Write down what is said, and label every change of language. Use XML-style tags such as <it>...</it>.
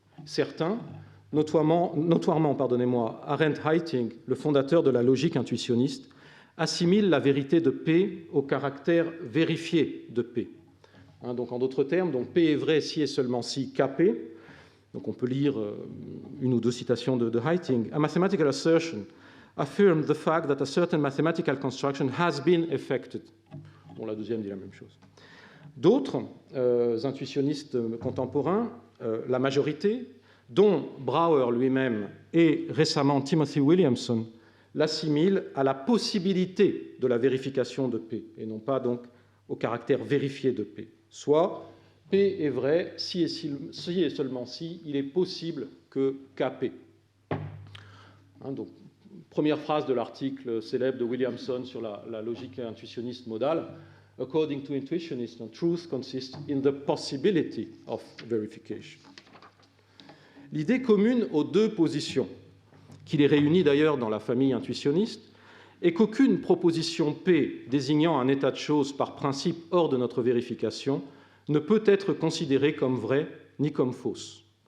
<fr>Certains, notoirement Arendt Heiting, le fondateur de la logique intuitionniste, assimile la vérité de P au caractère vérifié de P. Donc en d'autres termes, donc P est vrai si et seulement si KP. Donc on peut lire une ou deux citations de Heiting.</fr> <en>A mathematical assertion affirms the fact that a certain mathematical construction has been effected.</en> <fr>Bon, la deuxième dit la même chose. D'autres intuitionnistes contemporains, la majorité, dont Brouwer lui-même et récemment Timothy Williamson, l'assimile à la possibilité de la vérification de P, et non pas donc au caractère vérifié de P. Soit P est vrai si et seulement si il est possible que KP. Donc, première phrase de l'article célèbre de Williamson sur la logique intuitionniste modale.</fr> <en>According to intuitionists, truth consists in the possibility of verification.</en> <fr>L'idée commune aux deux positions, qui les réunit d'ailleurs dans la famille intuitionniste, est qu'aucune proposition P désignant un état de choses par principe hors de notre vérification ne peut être considérée comme vraie ni comme fausse.</fr>